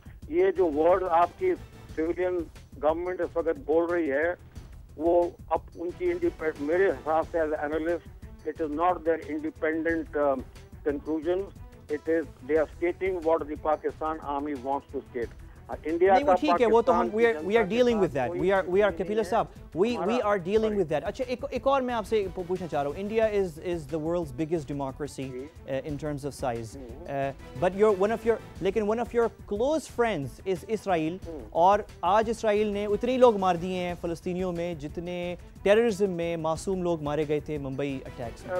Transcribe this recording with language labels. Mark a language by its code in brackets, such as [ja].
[hi] ये जो वर्ड आपकी सिविलियन गवर्नमेंट इस वक्त बोल रही है वो अब उनकी मेरे हिसाब से as analyst [en] It is not their independent conclusion. It is they are stating what the Pakistan army wants to state. India [hi] नहीं, वो ठीक है, वो तो हम [en] we are dealing with that. We are Kapila साहब, we are dealing with that. [hi] अच्छा, एक और मैं आपसे पूछना चाह रहा हूँ. [en] India is the world's biggest democracy in terms of size. But one of your close friends is Israel. [hi] और आज इसराइल ने उतने ही लोग मार दिए हैं फ़लस्तीनियों में जितने टेररिज्म में मासूम लोग मारे गए थे मुंबई अटैक्स में.